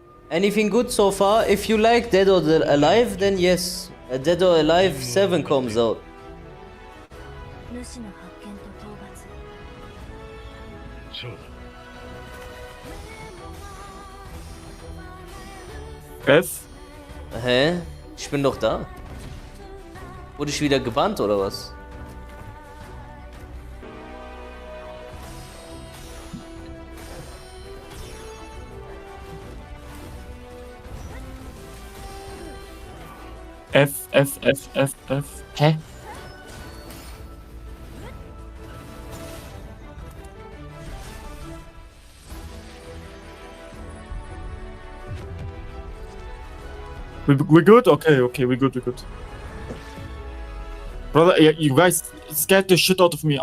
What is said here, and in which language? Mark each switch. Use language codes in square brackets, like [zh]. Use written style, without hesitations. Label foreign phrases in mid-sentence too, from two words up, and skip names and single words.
[en] Anything good so far? If you like Dead or Alive, then yes. Dead or Alive 7 comes out. [ja] 主の発見と討伐。そうだ。 F? [de] Hä? Ich bin doch da. Wurde ich wieder gebannt oder was? F. Hä? [en] We good? Okay, we good. Brother, you guys scared the shit out of me.